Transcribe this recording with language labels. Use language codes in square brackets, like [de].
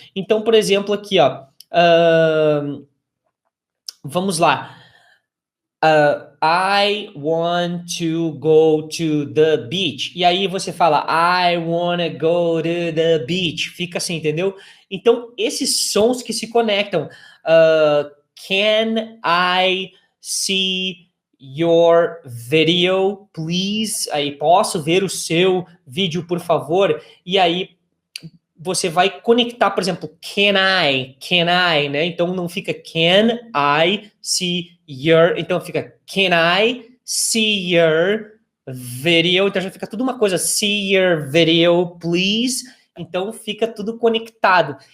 [pt] Então, por exemplo, aqui, ó, vamos lá. [en] I want to go to the beach. [pt] E aí você fala, [en] I wanna go to the beach. [pt] Fica assim, entendeu? Então, esses sons que se conectam. [en] Can I see your video, please? [pt] Aí, posso ver o seu vídeo, por favor? E aí, você vai conectar, por exemplo, [en] can I, [pt] né? Então não fica [en] can I see your, [pt] então fica [en] can I see your video, [pt] então já fica tudo uma coisa, [en] see your video, please, [pt] então fica tudo conectado.